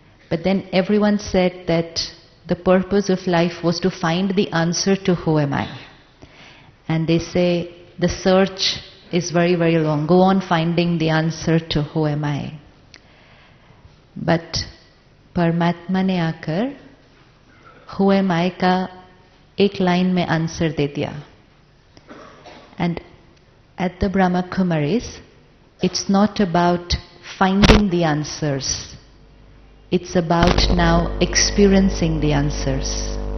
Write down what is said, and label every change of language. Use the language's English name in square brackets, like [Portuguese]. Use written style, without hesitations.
[English] But then everyone said that the purpose of life was to find the answer to who am I. And they say the search is very, very long. Go on finding the answer to who am I. [Hindi] But परमात्मा ने आकर [English] who am I [Hindi] का एक line में answer दे दिया. [English] And at the Brahma Kumaris, it's not about finding the answers. It's about now experiencing the answers.